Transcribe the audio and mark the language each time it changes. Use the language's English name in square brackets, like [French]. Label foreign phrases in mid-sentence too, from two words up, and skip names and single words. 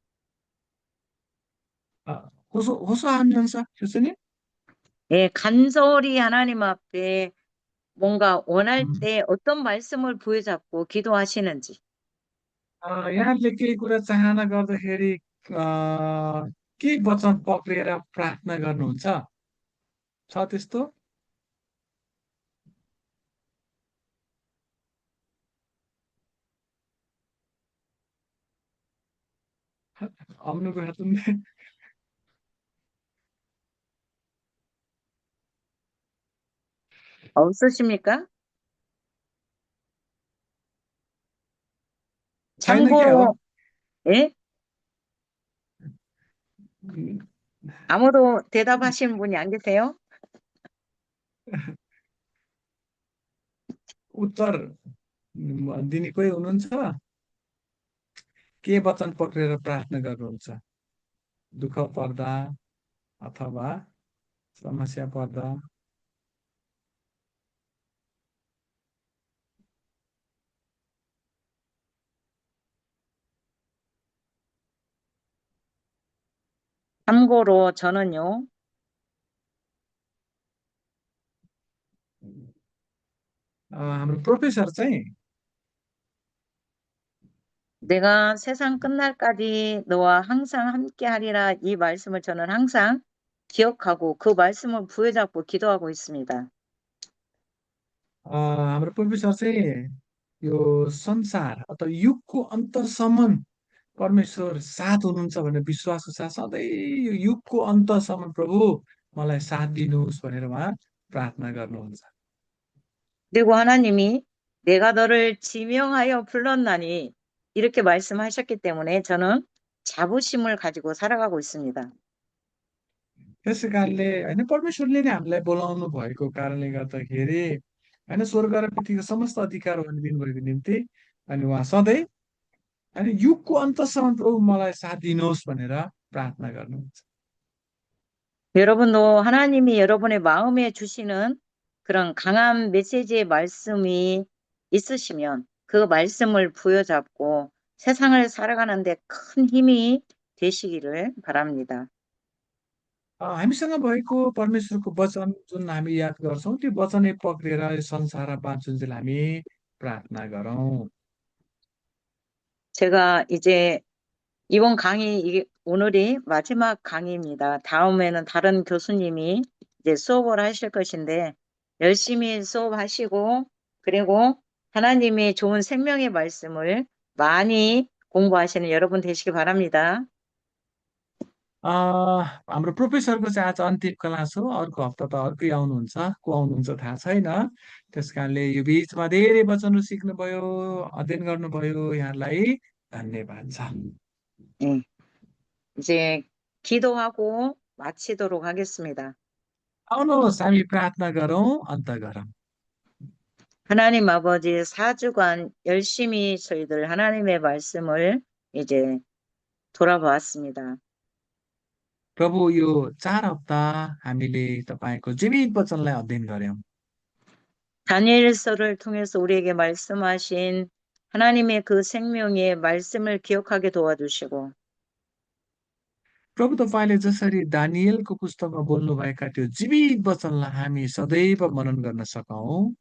[Korean] 호소하면서 교수님? 예, 간절히 하나님 앞에 뭔가 원할 음, 때 어떤 말씀을 부여잡고 기도하시는지. [Nepali] यहाँले केही कुरा चाहना गर्दाखेरि के वचन पक्रिएर प्रार्थना गर्नुहुन्छ? छ त्यस्तो? [Korean] 아무나 하던데. 없으십니까? [Nepali] छैन क्या हो? [Korean] 참고로, 예? 아무도 대답하시는 분이 안 계세요? [Nepali] उत्तर दिने कोही हुनुहुन्छ? के वचन पक्रेर प्रार्थना गर्नुहुन्छ? दुःख पर्दा अथवा समस्या पर्दा? [Korean] 참고로 저는요, [Nepali] हाम्रो प्रोफेसर चाहिँ [Korean] 내가 세상 끝날까지 너와 항상 함께 하리라 이 말씀을 저는 항상 기억하고 그 말씀을 부여잡고 기도하고 있습니다. [Nepali] हाम्रो प्रोफेसर चाहिँ यो संसार अथवा युगको अन्तसम्म परमेश्वर साथ हुनुहुन्छ भनेर विश्वासको साथ सधैँ यो युगको अन्तसम्म प्रभु मलाई साथ दिनुहोस् भनेर उहाँ प्रार्थना गर्नुहुन्छ। [Korean] 그리고 하나님이 내가 너를 지명하여 불렀나니 이렇게 말씀하셨기 때문에 저는 자부심을 가지고 살아가고 있습니다. [Nepali] त्यसै कारणले होइन परमेश्वरले नै हामीलाई बोलाउनु भएको कारणले गर्दाखेरि होइन स्वर्ग र पृथ्वीको समस्त अधिकार उहाँले दिनुभएको निम्ति अनि उहाँ सधैँ होइन युगको अन्तसम्म प्रभु मलाई साथ दिनुहोस् भनेर प्रार्थना गर्नुहुन्छ। [Korean] 여러분도 하나님이 여러분의 마음에 주시는 그런 강한 메시지의 말씀이 있으시면 그 말씀을 부여잡고 세상을 살아가는 데 큰 힘이 되시기를 바랍니다. [Nepali] हामीसँग भएको परमेश्वरको वचन जुन हामी याद गर्छौँ त्यो वचनै पक्रिएर यो संसारमा बाँचुन्जेल हामी प्रार्थना गरौँ। [Korean] 제가 이제 이번 강의, 이게 오늘이 마지막 강의입니다. 다음에는 다른 교수님이 이제 수업을 하실 것인데, 열심히 수업하시고, 그리고 하나님의 좋은 생명의 말씀을 많이 공부하시는 여러분 되시기 바랍니다. [Nepali] हाम्रो प्रोफेसरको चाहिँ आज अन्तिम क्लास हो। अर्को हप्ता त अर्कै आउनुहुन्छ, को आउनुहुन्छ थाहा छैन। त्यस कारणले यो बिचमा धेरै वचनहरू सिक्नुभयो, अध्ययन गर्नुभयो, यहाँलाई धन्यवाद छ। [Korean] 예, 이제 기도하고 마치도록 하겠습니다. [Nepali] आउनुहोस् हामी प्रार्थना गरौँ, अन्त गरौँ। [Korean] 하나님 아버지 4주간 열심히 저희들 하나님의 말씀을 이제 돌아보았습니다. [Nepali] प्रभु, यो 4 हप्ता हामीले तपाईँको जीवित वचनलाई अध्ययन गर्यौँ। [Korean] 다니엘서를 통해서 우리에게 말씀하신 하나님의 그 생명의 말씀을 기억하게 도와주시고 [Nepali] प्रभु, तपाईँले जसरी दानिएलको पुस्तकमा बोल्नुभएका त्यो जीवित वचनलाई हामी सदैव मनन गर्न सकौँ।